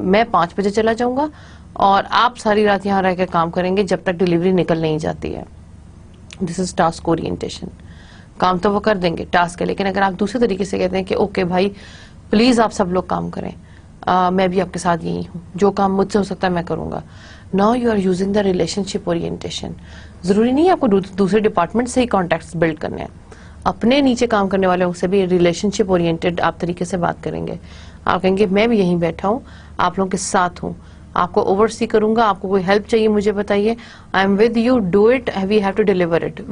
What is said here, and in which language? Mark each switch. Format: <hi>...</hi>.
<ur>میں 5 بجے چلا جاؤں گا اور آپ ساری رات یہاں رہ کے کام کریں گے جب تک ڈلیوری نکل نہیں جاتی ہے.</ur> <en>This is task orientation.</en> <ur>کام تو وہ کر دیں گے، ٹاسک ہے. لیکن اگر آپ دوسرے طریقے سے کہتے ہیں کہ اوکے بھائی پلیز آپ سب لوگ کام کریں، میں بھی آپ کے ساتھ یہی ہوں، جو کام مجھ سے ہو سکتا ہے میں کروں گا.</ur> <en>Now you are using the relationship orientation.</en> <ur>ضروری نہیں ہے آپ کو دوسرے ڈپارٹمنٹ سے ہی کانٹیکٹس بلڈ کرنے ہیں، اپنے نیچے کام کرنے والوں سے بھی ریلیشن شپ اورینٹیڈ آپ طریقے سے بات کریں گے. آپ کہیں گے میں بھی یہیں بیٹھا ہوں، آپ لوگوں کے ساتھ ہوں، آپ کو اوور سی کروں گا، آپ کو کوئی ہیلپ چاہیے مجھے بتائیے،</ur> <en>I am with you, do it, we have to deliver it.</en>